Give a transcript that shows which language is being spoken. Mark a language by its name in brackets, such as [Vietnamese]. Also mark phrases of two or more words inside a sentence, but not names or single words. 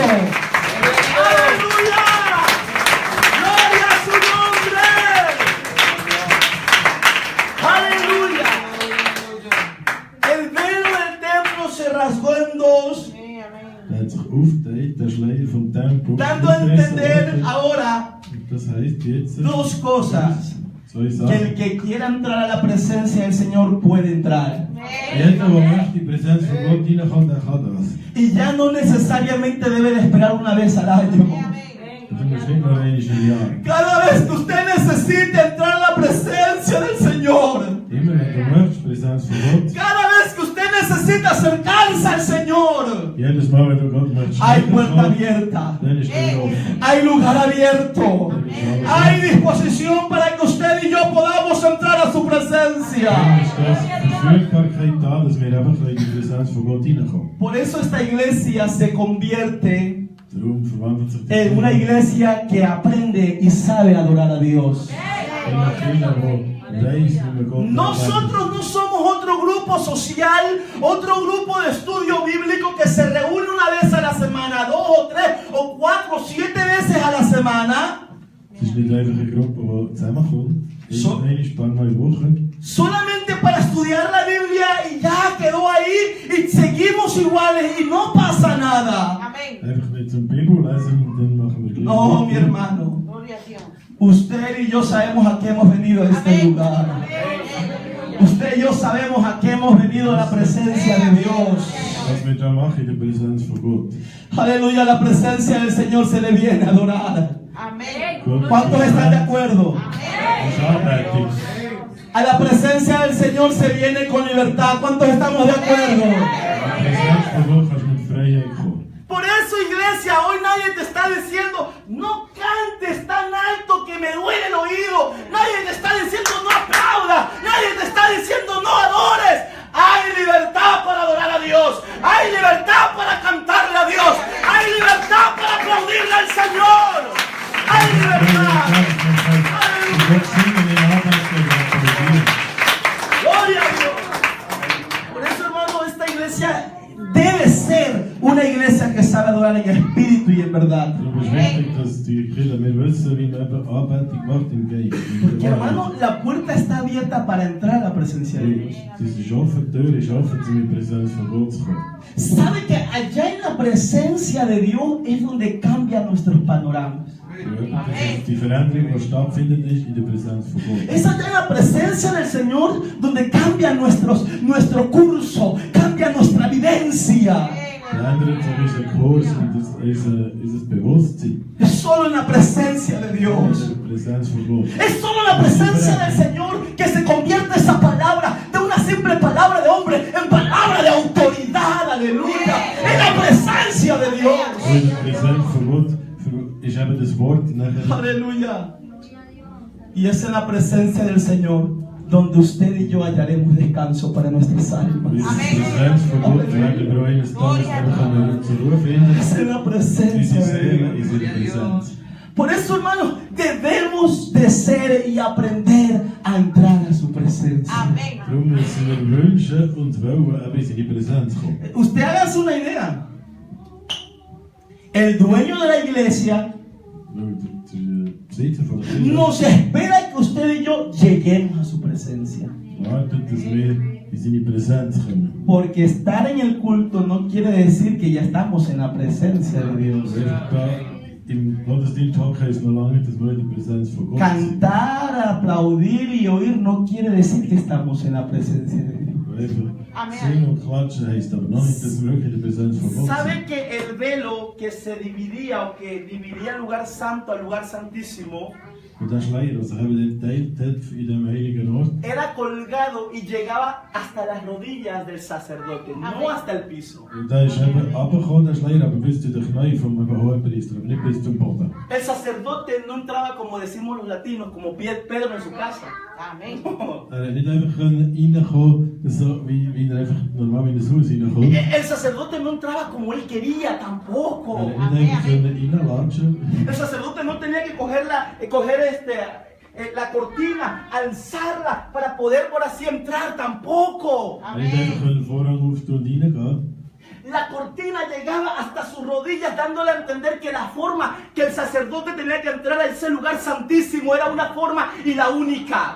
[Spanish] ¡Aleluya! ¡Gloria a su nombre! ¡Aleluya! El velo del templo se rasgó en dos. [German] Tempel. [Spanish] Dando a entender ahora [German] Das heißt jetzt, [Spanish] dos cosas. [German] zwei [Spanish] Que [German] Sachen. [Spanish] el que quiera entrar a la presencia del Señor puede entrar. [German] Jeder, der möchte die Präsenz von Gott reinkommen, der kann das. [Spanish] Y ya no necesariamente debe de esperar una vez al año. [German] Und du musst nicht nur einmal im Jahr. [Spanish] Cada vez que usted necesite entrar a la presencia del Señor. [German] Immer wenn du möchtest, Präsenz von Gott. [Spanish] Cada vez que usted necesita acercarse al Señor. [German] Jedes Mal, wenn du Gott möchtest, [Spanish] Hay puerta abierta. [German] dann ist er offen. [Spanish] Hay lugar abierto. Hay disposición para que usted y yo podamos entrar a su presencia. [German] Dann ist das Verfügbarkeit da, dass wir einfach in die Präsenz von Gott reinkommen. [Spanish] Por eso esta iglesia se convierte [German] Darum verwandelt sich [Spanish] en una iglesia que aprende y sabe adorar a Dios. [German] in eine Kirche, die weiss, wie man Gott [Spanish] Nosotros no somos otro grupo social, otro grupo de estudio bíblico que se reúne una vez a la semana, 2 o 3 o 4 o 7 veces a la semana. [German] Es ist nicht einfach eine Gruppe, die zusammenkommt. So- Irgendwann ist ein paar Mal Wochen. [Spanish] Solamente para estudiar la Biblia y ya quedó ahí y seguimos iguales y no pasa nada. [German] Einfach nicht zum Bibel lesen und dann machen wir gleich [Spanish] No, [German] weiter. [Spanish] mi hermano. Usted y yo sabemos a qué hemos venido a este lugar. Usted y yo sabemos a qué hemos venido a la presencia de Dios. [German] Was wir da machen in der Präsenz von Gott. [Spanish] Aleluya, la presencia del Señor se le viene a adorar. [German] Gott [Spanish] ¿Cuántos están de acuerdo? [German] ist arbeitig. [Spanish] A la presencia del Señor se viene con libertad. ¿Cuántos estamos de acuerdo? [German] Die Präsenz von Gott kannst du mit Freiheit kommen. [Spanish] Por eso, iglesia, hoy nadie te está diciendo, no cantes tan alto que me duele el oído. Nadie te está diciendo, no aplaudas. Nadie te está diciendo, no adores. Hay libertad para adorar a Dios. Hay libertad para cantarle a Dios. Hay libertad para aplaudirle al Señor. Hay libertad. [German] Und Gott singen in Arbeitsgruppen. [Spanish] Gloria a Dios. Por eso, hermano, esta iglesia debe ser una iglesia que sabe adorar en espíritu y en verdad. [German] Darum ist wichtig, dass die Kinder wir wissen, wie man eben Arbeitung macht im Geist. [Spanish] Porque, hermano, la puerta está abierta para entrar a la presencia de Dios. [German] Das ist offen, die Tür ist offen, um in die Präsenz von Gott zu kommen. [Spanish] ¿Sabe que allá en la presencia de Dios es donde cambian nuestros panoramas? [German] Das ist die Veränderung, die stattfindet, ist in der Präsenz von Gott. [Spanish] Es allá en la presencia del Señor donde cambia nuestro curso, cambia nuestra vivencia. [German] Verändert sich unser Kurs und unser Bewusstsein. [Spanish] Es solo en la presencia de [German] In [Spanish] Dios. [German] der Präsenz von Gott. [Spanish] Es solo en la presencia del Señor que se convierte esa palabra de una simple palabra de hombre en palabra de autoridad. Aleluya. En la presencia de Dios. [German] Und in der Präsenz von Gott ist eben das Wort nachher. [Spanish] Aleluya. Y es en la presencia del Señor donde usted y yo hallaremos descanso para nuestras almas. [German] In der Präsenz von Gott werden wir eines Tages einfach zur Ruhe finden. [Spanish] Es en la presencia [German] Unsere [Spanish] de [German] Seele [Spanish] Dios. [German] ist in der Präsenz. [Spanish] Por eso, hermanos, debemos de ser y aprender a entrar a su presencia. [German] Darum müssen wir wünschen und wollen, eben in die Präsenz kommen. [Spanish] Usted hágase una idea. El dueño de la iglesia [German] Weil der Besitzer von der Kirche [Spanish] nos espera que usted y yo lleguemos a su presencia. [German] wartet, dass wir in seine Präsenz kommen. [Spanish] Porque estar en el culto no quiere decir que ya estamos en la presencia de Dios. [German] Einfach da im Gottesdienst hocken heisst noch lange nicht, dass wir in der Präsenz von Gott sind. [Spanish] Cantar, aplaudir y oír no quiere decir que estamos en la presencia de Dios. [German] Einfach singen und klatschen heisst aber noch nicht, dass wir wirklich in der Präsenz von Gott [Spanish] ¿Sabe [German] sind. [Spanish] que el velo que se dividía o que dividía el lugar santo al lugar santísimo [German] Und der Schleier, was sich eben geteilt hat in dem heiligen Ort, [Spanish] era colgado y llegaba hasta las rodillas del sacerdote, no hasta el piso? [German] und da ist eben runtergekommen, der Schleier, aber bis zu den Knien vom Hohenpriester, aber nicht bis zum Boden. [Spanish] El sacerdote no entraba como decimos los latinos, como Pedro en su casa. [German] Er hat nicht einfach reinkommen, so wie er einfach normal in das Haus reinkommt. [Spanish] El sacerdote no entraba como él quería tampoco. [German] Er hat nicht einfach reinlatschen. [Spanish] El sacerdote no tenía que coger la cortina, alzarla para poder por así entrar tampoco. [German] Er hat einfach den Vorhang auftun und reingehen. [Spanish] La cortina llegaba hasta sus rodillas, dándole a entender que la forma que el sacerdote tenía que entrar a ese lugar santísimo era una forma y la única.